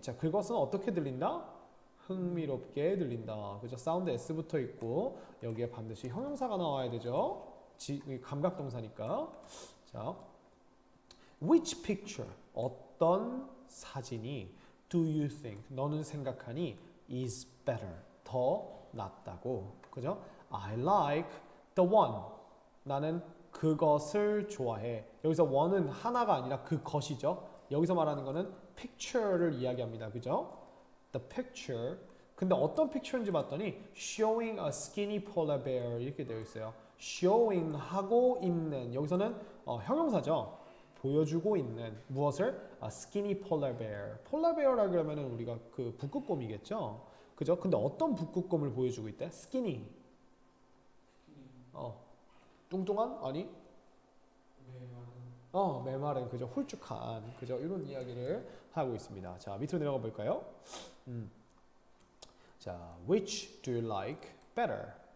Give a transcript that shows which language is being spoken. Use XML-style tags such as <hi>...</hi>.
<ko>자, 그것은 어떻게 들린다? 흥미롭게 들린다. 그죠? 사운드 S 붙어 있고 여기에 반드시 형용사가 나와야 되죠. 감각동사니까. 자,</ko> <en>which picture?</en> <ko>어떤 사진이</ko> <en>do you think?</en> <ko>너는 생각하니</ko> <en>is better.</en> <ko>더 낫다고. 그죠?</ko> <en>I like the one.</en> <ko>나는 그것을 좋아해. 여기서 one은 하나가 아니라 그것이죠. 여기서 말하는 거는 picture를 이야기합니다.</ko> <en>그죠? The picture.</en> <ko>근데 어떤 picture인지 봤더니</ko> <en>showing a skinny polar bear</en> <ko>이렇게 되어 있어요. showing 하고 있는. 여기서는 형용사죠. 보여주고 있는 무엇을?</ko> <en>A skinny polar bear.</en> <ko>polar bear라 그러면은 우리가 그 북극곰이겠죠. 그죠? 근데 어떤 북극곰을 보여주고 있대?</ko> <en>skinny.</en> <ko>뚱뚱한? 아니? 메마른. 그죠? 홀쭉한. 그죠? 이런 이야기를 하고 있습니다. 자, 밑으로 내려가 볼까요?</ko> <en>자, which do you like better?</en>